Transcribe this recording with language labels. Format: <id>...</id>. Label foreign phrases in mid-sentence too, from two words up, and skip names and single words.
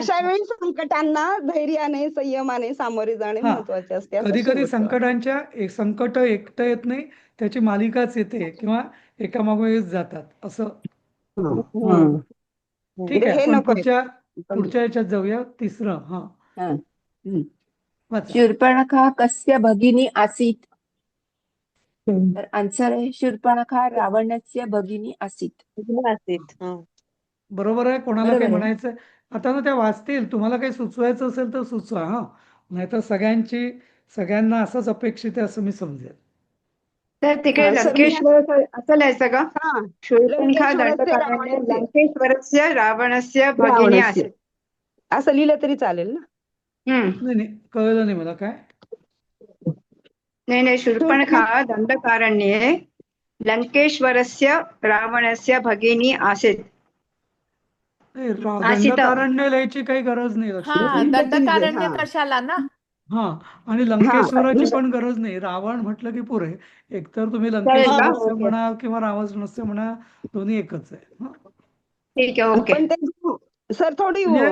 <mr>अशा वेळी संकटांना धैर्याने संयमाने सामोरे जाणे हा महत्वाचे असते असं कधी कधी शेवटचं. संकट एकटं येत नाही, त्याची मालिकाच येते किंवा एकामागोमाग जातात असं. हं. ठीक म्हणजे आहे, हे आपण नकोय. पुढच्या याच्यात जाऊया. तिसरं वाचा.</mr> <sa>शूर्पणखा कस्य भगिनी आसीत?</sa> <mr>तर आन्सर आहे</mr> <sa>शूर्पणखा रावणस्य भगिनी आसीत.</sa> <mr>असतील. हां. बरोबर आहे. कोणाला बरोबर काही आहे. म्हणायचं आता ना त्या वाचतील, तुम्हाला काही सुचवायचं असेल तर सुचवा. हा नाहीतर सगळ्यांना असंच अपेक्षित आहे असं मी समजेल. तर तिकडे सर मी लंकेश्वर असं लिहायचं का? हा</mr> <sa>शूर्पणखा लंकेश्वरस्य दंडकारण्य रावणस्य लंकेश्वरस्य रावणस्य भगिनी रावणस्य आसीत.</sa> <mr>असं लिहिलं तरी चालेल ना. नाही नाही कळलं नाही मला काय.</mr> <sa>नाही शूर्पणखा दंडकारण्ये लंकेश्वरस्य रावणस्य भगिनी आसीत.</sa> <mr>नाही, आसीत. दंडकारण्य लिहायची काही गरज नाही लक्षात हा ठेवा. दंडकारण्य हा कशाला ना. हा आणि हा लंकेश्वराची पण गरज नाही. रावण म्हटलं की पुरे. एकतर तुम्ही चालेल का? लंकेश्वरस्य ओके. म्हणा किंवा रावणस्य म्हणा, दोन्ही एकच आहे. हं? ठीक आहे, ओके. पण ते सर थोडी म्हणजे</mr>